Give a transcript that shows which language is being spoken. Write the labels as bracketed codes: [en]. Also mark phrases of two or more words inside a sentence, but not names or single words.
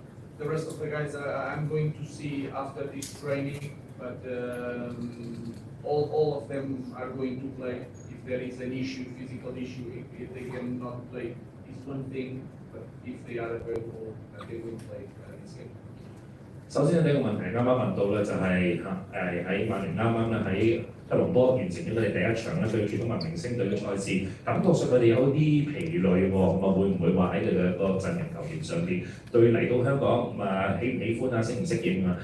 [en] The rest of the guys I'm going to see after this training, but all of them are going to play. If there is an issue, physical issue, if they cannot play, it's one thing, but if they are available, they will play this game. [yue] 首先呢個問題啱啱問到咧，就係喺曼聯啱啱咧喺吉隆坡完成咗佢哋第一場咧對住中文明星隊嘅賽事，感覺上佢哋有啲疲累喎，咁啊會唔會話喺佢嘅個陣容球員上邊對嚟到香港喜唔喜歡啊，適唔適應啊？